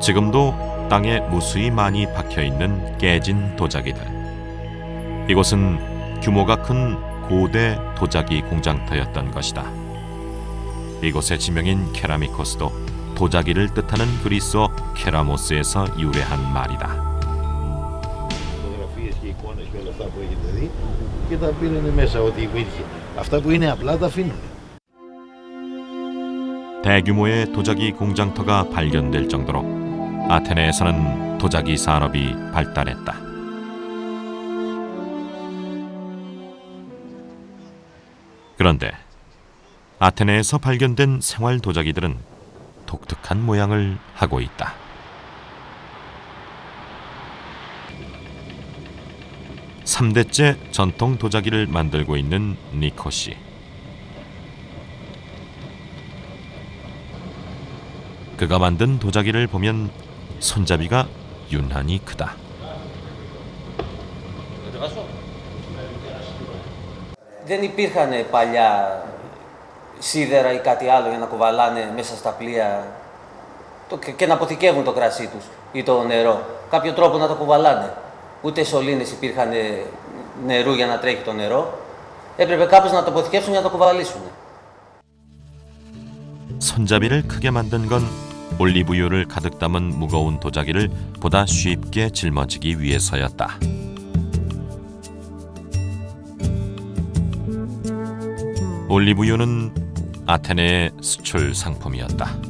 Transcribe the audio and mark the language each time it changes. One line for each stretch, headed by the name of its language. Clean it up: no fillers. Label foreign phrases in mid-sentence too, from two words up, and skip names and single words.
Korean: 지금도 땅에 무수히 많이 박혀있는 깨진 도자기들. 이곳은 규모가 큰 고대 도자기 공장터였던 것이다. 이곳의 지명인 케라미코스도 도자기를 뜻하는 그리스어 케라모스에서 유래한 말이다.
Greek: Φωτογραφίες και εικόνες και όλα αυτά που έχετε δει και τα πήρανε μέσα ό,τι υπήρχε. Αυτά που είναι απλά τα αφήνουν.
Korean: 대규모의 도자기 공장터가 발견될 정도로 아테네에서는 도자기 산업이 발달했다. 그런데 아테네에서 발견된 생활 도자기들은 독특한 모양을 하고 있다. (3대째) 전통 도자기를 만들고 있는 니코 씨. 그가 만든 도자기를 보면 손잡이가 유난히 크다.
Greek: Δεν υπήρχαν παλιά σίδερα ή κάτι άλλο για να κουβαλάνε μέσα στα πλοία και να αποθηκεύουν το κρασί τους ή το νερό. Κάποιο τρόπο να το κουβαλάνε. Ούτε σωλήνες υπήρχαν νερού για να τρέχει το νερό. Έπρεπε κάπως να το αποθηκεύσουν για να το κουβαλήσουν.
Korean: 손잡이를 크게 만든 건 올리브유를 가득 담은 무거운 도자기를 보다 쉽게 짊어지기 위해서였다. 올리브유는 아테네의 수출 상품이었다.